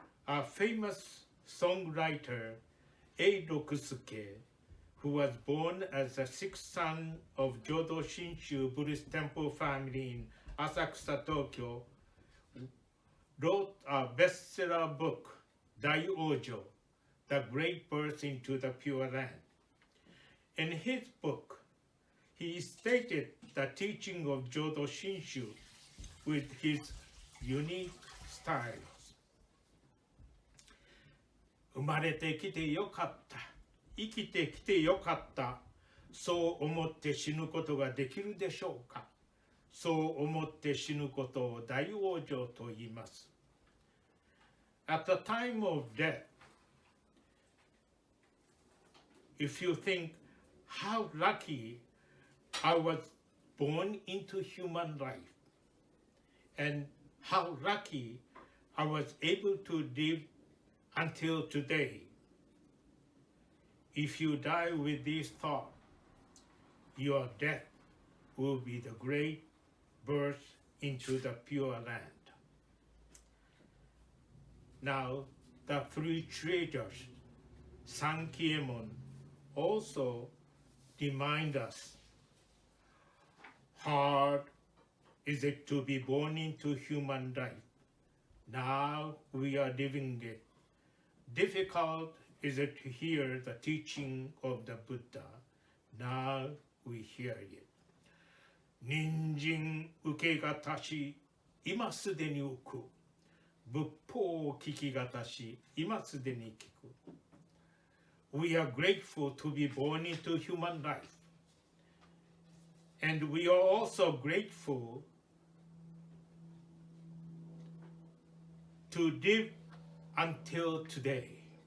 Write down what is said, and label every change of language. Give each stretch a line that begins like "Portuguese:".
English: A famous songwriter, Eido Kusuke, who was born as the sixth son of Jodo Shinshu Buddhist temple family in Asakusa, Tokyo, wrote a bestseller book, Dai-Ojo, The Great Birth into the Pure Land. In his book, he stated the teaching of Jodo Shinshu with his unique styles.
Japanese: 生まれてきてよかった。生きてきてよかった。そう思って死ぬことができるでしょうか。そう思って死ぬことを大往生と言います。
English: At the time of death, if you think how lucky I was born into human life and how lucky I was able to live until today, if you die with this thought, your death will be the great birth into the Pure Land. Now, the three treasures, Sankiemon, also remind us, hard is it to be born into human life. Now we are living it. Difficult is it to hear the teaching of the Buddha. Now we hear it.
Japanese: Ninjin uke ga tashi, 今すでに浮く。仏法を聞きがたし、今すでに聞く。
English: We are grateful to be born into human life. And we are also grateful to live until today.